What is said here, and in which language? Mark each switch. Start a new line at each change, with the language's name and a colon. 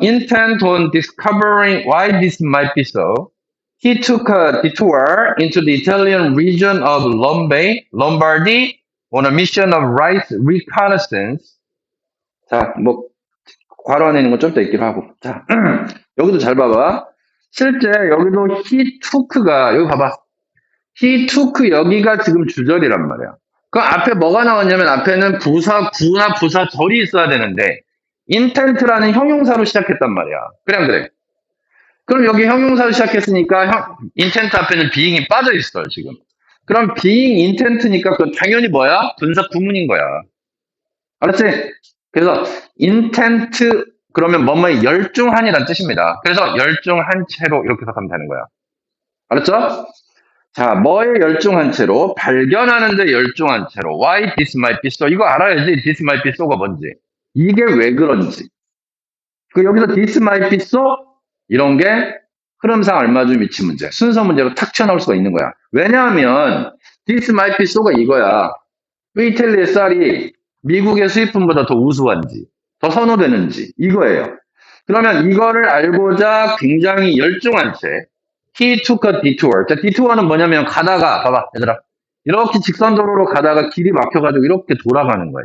English: Intent on discovering why this might be so. He took a detour into the Italian region of Lombardy on a mission of rice reconnaissance.
Korean: 자, 뭐 괄호 안에 있는 건 좀 더 있기로 하고. 자, 여기도 잘 봐봐. 실제 여기도 he took 가 여기 봐봐. he took 여기가 지금 주절이란 말이야. 그 앞에 뭐가 나왔냐면 앞에는 부사 구나 부사 절이 있어야 되는데 intent라는 형용사로 시작했단 말이야. 그래 안 그래? 그럼 여기 형용사로 시작했으니까 intent 앞에는 being이 빠져 있어요 지금. 그럼 being intent니까 그 당연히 뭐야? 분사 구문인 거야. 알았지? 그래서 intent 그러면 뭐뭐에 열중한이란 뜻입니다. 그래서 열중한 채로 이렇게 해석하면 되는 거야. 알았죠? 자, 뭐에 열중한 채로? 발견하는데 열중한 채로.
English: Why this might be so?
Korean: 이거 알아야지.
English: This might be so가 뭔지.
Korean: 이게 왜 그런지. 그 여기서
English: this might be so
Korean: 이런 게 흐름상 얼마쯤 위치 문제. 순서 문제로 탁 튀어나올 수가 있는 거야. 왜냐하면
English: this might be so
Korean: 가 이거야. 왜 이탈리아의 쌀이 미국의 수입품보다 더 우수한지, 더 선호되는지 이거예요. 그러면 이거를 알고자 굉장히 열중한 채
English: He took a detour.
Korean: 자, detour는 뭐냐면 가다가 봐봐 얘들아 이렇게 직선도로로 가다가 길이 막혀가지고 이렇게 돌아가는 거야.